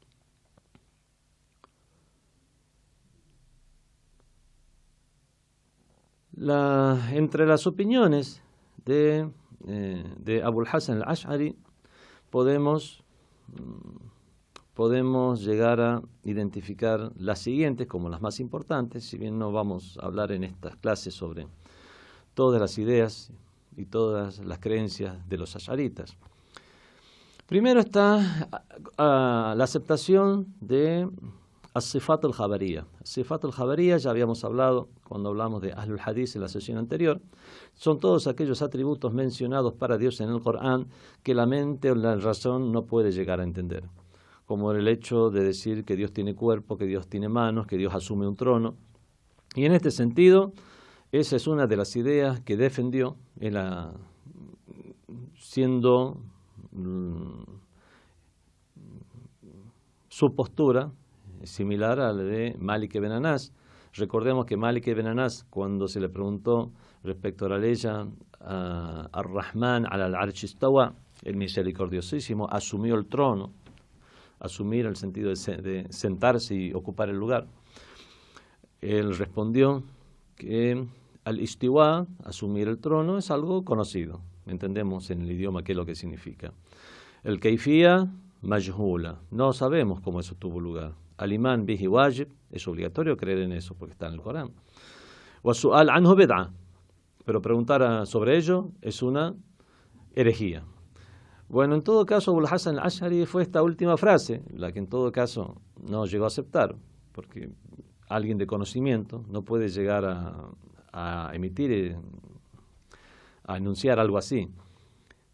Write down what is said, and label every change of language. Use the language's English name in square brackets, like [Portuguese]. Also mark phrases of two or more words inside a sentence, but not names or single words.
[Spanish] Entre las opiniones de Abul Hasan al-Ash'ari podemos llegar a identificar las siguientes como las más importantes, si bien no vamos a hablar en estas clases sobre todas las ideas y todas las creencias de los ash'aritas. Primero está la aceptación de [Arabic] الصفات الجبرية. الصفات الجبرية, [Spanish] ya habíamos hablado cuando hablamos de Ahlul Hadith en la sesión anterior, son todos aquellos atributos mencionados para Dios en el Corán que la mente o la razón no puede llegar a entender, como el hecho de decir que Dios tiene cuerpo, que Dios tiene manos, que Dios asume un trono. Y en este sentido, esa es una de las ideas que defendió, siendo su postura similar a la de Malik ibn Anas. Recordemos que Malik ibn Anas, cuando se le preguntó respecto a la ley [Arabic] الرحمن العرش استوى, [Spanish] el misericordiosísimo asumió el trono, asumir el sentido de sentarse y ocupar el lugar. Él respondió que al-istiwa, asumir el trono, es algo conocido, entendemos en el idioma qué es lo que significa. El [Arabic] الكيفية مجهولة, [Spanish] no sabemos cómo eso tuvo lugar. [Arabic] الإيمان به واجب, [Spanish] es obligatorio creer en eso porque está en el Corán. [Arabic] والسؤال عنه بدعة, [Spanish] pero preguntar sobre ello es una herejía. Bueno, en todo caso, Abul Hasan al-Ash'ari fue esta última frase la que en todo caso no llegó a aceptar, porque alguien de conocimiento no puede llegar a emitir, a enunciar algo así.